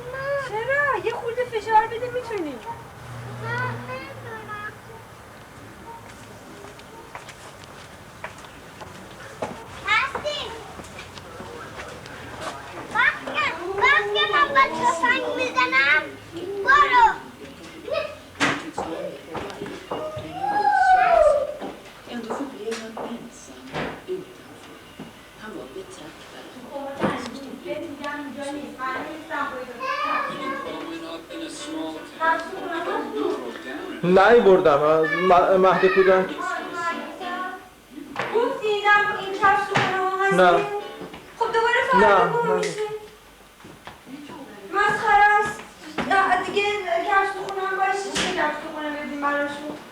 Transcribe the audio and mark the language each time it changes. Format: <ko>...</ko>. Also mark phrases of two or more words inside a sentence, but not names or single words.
<fa>یه خورده فشار بده میتونی وقتی من با تفنگ میزنم برو</fa> <sv>Ändå förblev han ensam utanför. Han var betraktare som stod</sv> <fa>نه بردم از مهد کودک گفتی این کفش تو خونه هستی؟ نه خب دوباره فردا گم میشه مسخره است دیگه کفش تو خونه هم باشه چه کفش تو خونه بدیم براشون</fa>